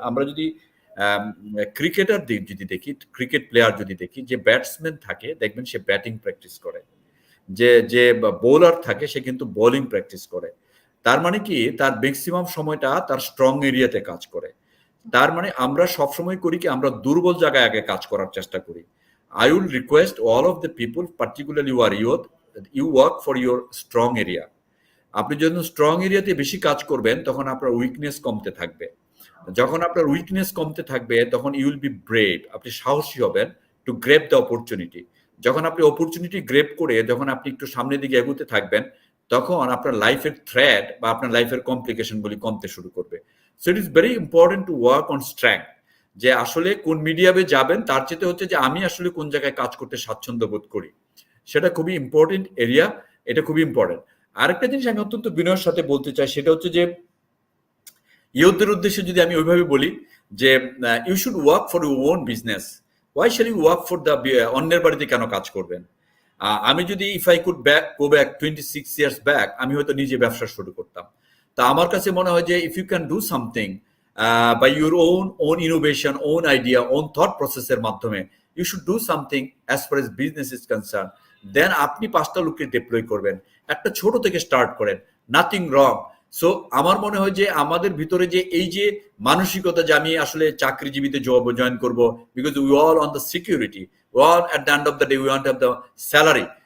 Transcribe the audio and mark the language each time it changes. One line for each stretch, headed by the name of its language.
Bangla: আমরা যদি ক্রিকেটার যদি দেখি, ক্রিকেট প্লেয়ার যদি দেখি, যে ব্যাটসম্যান থাকে দেখবেন সে ব্যাটিং প্র্যাকটিস করে, যে বোলার থাকে সে কিন্তু বোলিং প্র্যাকটিস করে। তার মানে কি, তার ম্যাক্সিমাম সময়টা তার স্ট্রং এরিয়াতে কাজ করে। তার মানে আমরা সবসময় করি কি, আমরা দুর্বল জায়গায় আগে কাজ করার চেষ্টা করি।
English: I will request all of the people, particularly you are youth, you work for your strong area.
Bangla: আপনি যখন স্ট্রং এরিয়াতে বেশি কাজ করবেন তখন আপনার উইকনেস কমতে থাকবে। যখন আপনার উইকনেস কমতে থাকবে তখন
English: you will be brave,
Bangla: আপনি সাহসী হবেন
English: To grab the opportunity.
Bangla: যখন আপনি অপরচুনিটি গ্রেপ করে যখন আপনি একটু সামনের দিকে এগোতে থাকবেন তখন আপনার লাইফের থ্রেট বা আপনার লাইফের কমপ্লিকেশনগুলি কমতে শুরু করবে।
English: so it is very important to work on strength,
Bangla: যে আসলে কোন মিডিয়ামে যাবেন তার চেয়ে হচ্ছে যে আমি আসলে কোন জায়গায় কাজ করতে স্বাচ্ছন্দ্য বোধ করি, সেটা খুবই ইম্পর্টেন্ট এরিয়া, এটা খুবই ইম্পর্টেন্ট। আরেকটা জিনিস আমি অত্যন্ত বিনয়ের সাথে বলতে চাই, সেটা হচ্ছে যে ইউথদের উদ্দেশ্যে যদি আমি ওইভাবে বলি যে
English: You should work for your own business. Why shall you work for the,
Bangla: অন্যের বাড়িতে কেন কাজ করবেন? আমি যদি
English: if I could go back 26 years back,
Bangla: আমি হয়তো নিজে ব্যবসা শুরু করতাম। তা আমার কাছে মনে হয় যে
English: If you can do something by your own innovation, own idea, own thought processের মাধ্যমে, you should do something as far as business is concerned.
Bangla: Then আপনি 5টা লোককে ডিপ্লয় করবেন, একটা ছোট থেকে স্টার্ট করেন,
English: Nothing wrong.
Bangla: সো আমার মনে হয় যে আমাদের ভিতরে যে এই যে মানসিকতা যে আমি আসলে চাকরিজীবীতে জয়েন করব,
English: Because we all on the security, we all at the end of the day we want have the salary.